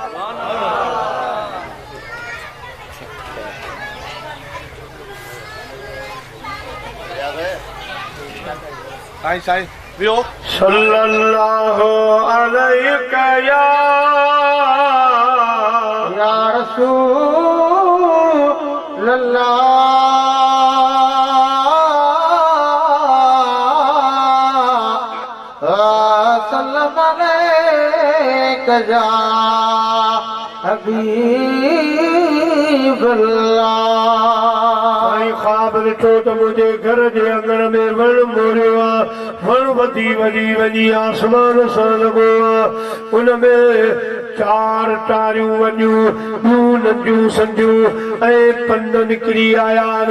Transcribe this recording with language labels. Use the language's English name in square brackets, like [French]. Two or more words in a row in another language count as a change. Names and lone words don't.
[Sindhi] साईं वियो [Arabic] صلى الله عليك يا رسول الله صلى الله عليك يا حبيب الله [Sindhi] ख्वाब ॾिठो त मुंहिंजे घर जे अंगण में वण मोरियो आहे वण वधी वधी वञी आसमान सां लॻो आहे उन में 4 तारियूं वञियूं ॿियूं नंढियूं संधियूं ऐं पंध निकिरी आया आहिनि